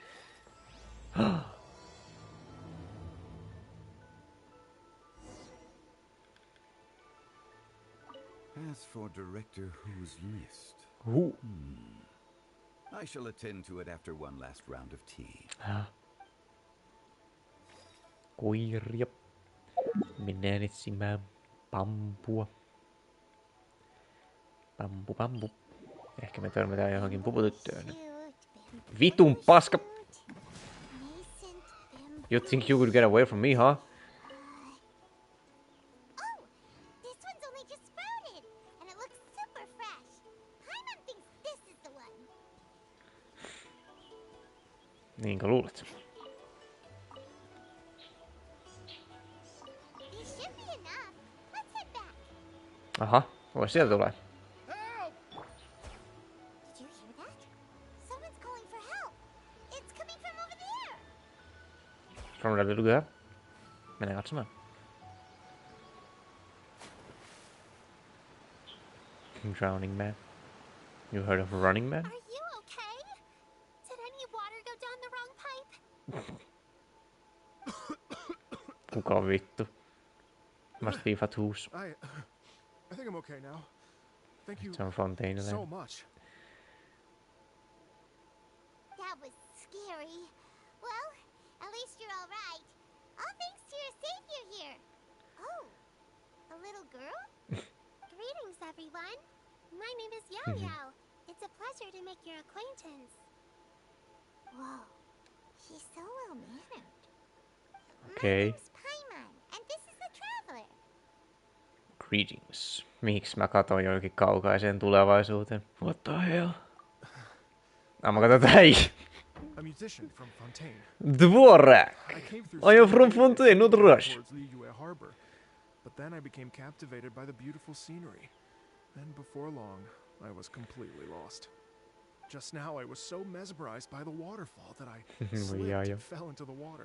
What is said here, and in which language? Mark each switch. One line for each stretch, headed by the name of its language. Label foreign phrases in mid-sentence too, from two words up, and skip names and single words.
English: As for Director Who's missed, Ooh. I shall attend to it after one last round of tea.
Finnish: Koiria. Mennään etsimään pampua. Pampu. Ehkä me törmätään johonkin puputyttöön. Vitun paska!
English: You think you could get away from me, huh? Oh, this one's only just sprouted, and it looks super fresh. Paimon thinks this is the one.
Finnish: Niinkö luulet?
English: These should be enough. Let's head back.
Finnish: Aha, vois sieltä tulee.
English: Did you hear that? Someone's calling for help. It's coming from over there. From the little girl. Mennään katsomaan. Drowning man. You heard of running man? Are you okay? Did any water go down the wrong pipe?
Finnish: Kuka vittu?
English: Must be Fatous. I think I'm okay now. Thank you
Finnish: Se on Fontaine.
English: so much. That was scary. Well, at least you're all right. All thanks to your savior here. Oh, a little girl? Greetings, everyone. My name is Yao Yao. It's a pleasure to make your acquaintance. Whoa, she's so well mannered. Okay. My name's Paimon, and this is the traveler. Greetings.
Finnish: Miksi mä katon johonkin kaukaiseen tulevaisuuteen?
English: What the hell?
Finnish: Mä katson tähän.
English: A musician from Fontaine. Dvorak! I came through I am from stormy Fontaine, not conditions Rush. towards Liyue Harbor, but then I became captivated by the beautiful scenery. And before long, I was completely lost. Just now, I was so mesmerized by the waterfall that I slipped and fell into the water.